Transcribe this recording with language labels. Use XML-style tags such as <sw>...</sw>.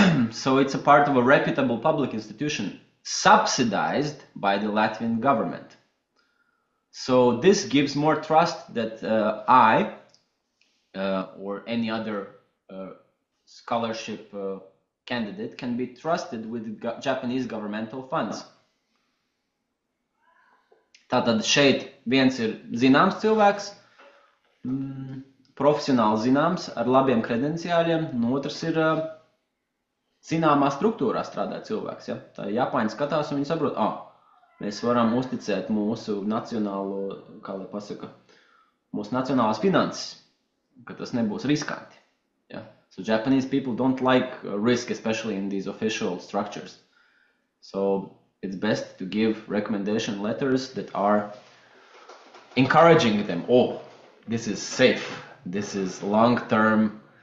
<en>So it's a part of a reputable public institution subsidized by the Latvian government. So this gives more trust that I or any other scholarship candidate can be trusted with Japanese governmental funds.</en> <lv>Tātad šeit viens ir zināms cilvēks, profesionāli zināms, ar labiem kredenciāļiem, un otrs ir zināmā struktūrā strādā cilvēks. Ja? Tā Japāņi skatās un viņi saprot, mēs varam uzticēt mūsu nacionālo, kā lai pasaka, mūsu nacionālās finanses, ka tas nebūs riskanti. Ja?</lv> <en>So Japanese people don't like risk, especially in these official structures. So it's best to give recommendation letters that are encouraging them. This is safe. This is long-term</en>